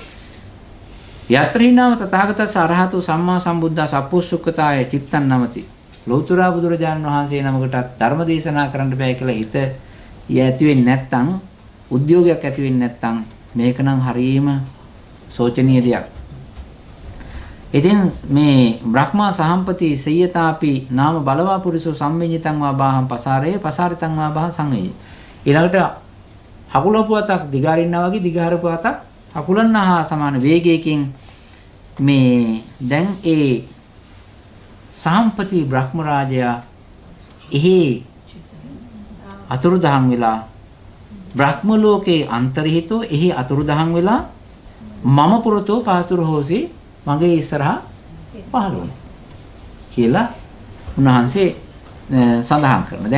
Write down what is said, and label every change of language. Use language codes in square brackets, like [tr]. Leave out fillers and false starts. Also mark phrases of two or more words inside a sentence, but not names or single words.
[pi] යත්‍රිනාම තථාගතස්ස අරහතු සම්මා සම්බුද්දා සප්පුසුක්කතාය චිත්තං නමති. [si] ලෞතර බුදුරජාණන් වහන්සේ නමකටත් ධර්ම දේශනා කරන්න බෑ කියලා හිත ඇති වෙන්නේ නැත්නම් උද්‍යෝගයක් ඇති වෙන්නේ නැත්නම් මේක නම් හරීම සෝචනීය දෙයක්. ඉතින් මේ [pi] බ්‍රහ්මා සහම්පති සයතාපි නාම බලවා පුරිසෝ සම්මිඤ්ඤතං වා බාහං පසාරේ පසාරිතං වා බාහං සංවේය. [si] ඊළඟට හකුලපු අතක් දිගාරින්නා වගේ දිගාරපු අතක් හකුලන්නා හා සමාන වේගයකින් මේ දැන් ඒ සහම්පති බ්‍රහ්ම රාජයා එහි අතුරුදහන් වෙලා බ්‍රහ්ම ලෝකේ අන්තර්හිතෝ එහි අතුරුදහන් වෙලා [pi] මම පුරතෝ පාතුරු හොසි [si] මගේ ඉස්සරහා පහළ වුණා කියලා උන්වහන්සේ සඳහන් කරනවා.